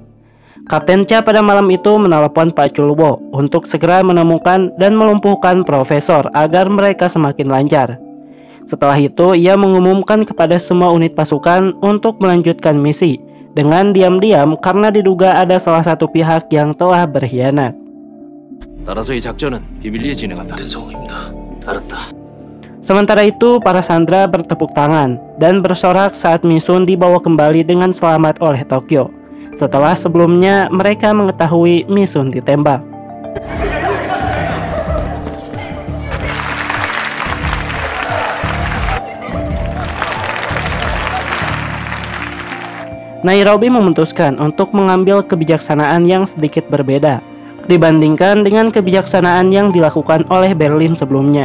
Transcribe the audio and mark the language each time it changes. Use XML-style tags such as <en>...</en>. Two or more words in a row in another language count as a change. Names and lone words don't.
<id>Kapten Cha pada malam itu menelepon Pak Chul-woo untuk segera menemukan dan melumpuhkan profesor agar mereka semakin lancar. Setelah itu, ia mengumumkan kepada semua unit pasukan untuk melanjutkan misi dengan diam-diam karena diduga ada salah satu pihak yang telah berkhianat.</id> <ko>따라서 이 작전은 비밀리에 진행한다. 성입니다. 알았다.</ko> <id>Sementara itu, para sandera bertepuk tangan dan bersorak saat Misun dibawa kembali dengan selamat oleh Tokyo. Setelah sebelumnya mereka mengetahui Misun ditembak. Nairobi memutuskan untuk mengambil kebijaksanaan yang sedikit berbeda dibandingkan dengan kebijaksanaan yang dilakukan oleh Berlin sebelumnya.</id>